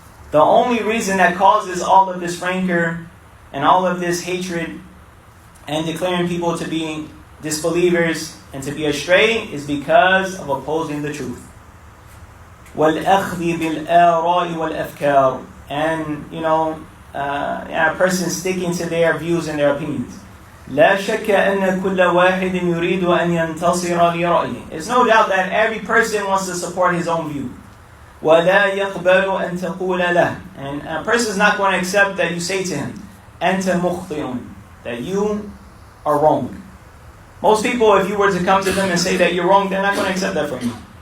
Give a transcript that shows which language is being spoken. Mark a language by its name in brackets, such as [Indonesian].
[English] The only reason that causes all of this rancor and all of this hatred and declaring people to be disbelievers and to be astray is because of opposing the truth. [Arabic] وَالْأَخْذِ بِالْآرَاءِ وَالْأَفْكَارِ. [English] And, a person sticking to their views and their opinions. [Arabic] لا شك أن كل واحد يريد أن ينتصر لرأيه. [English] There's no doubt that every person wants to support his own view. [Arabic] وَلَا يَقْبَلُ أَن تَقُولَ لَهُ. [English] And a person is not going to accept that you say to him, [Arabic] أَنْتَ مُخْطِئٌ, [English] that you are wrong. Most people, if you were to come to them and say that you're wrong, they're not going to accept that from you.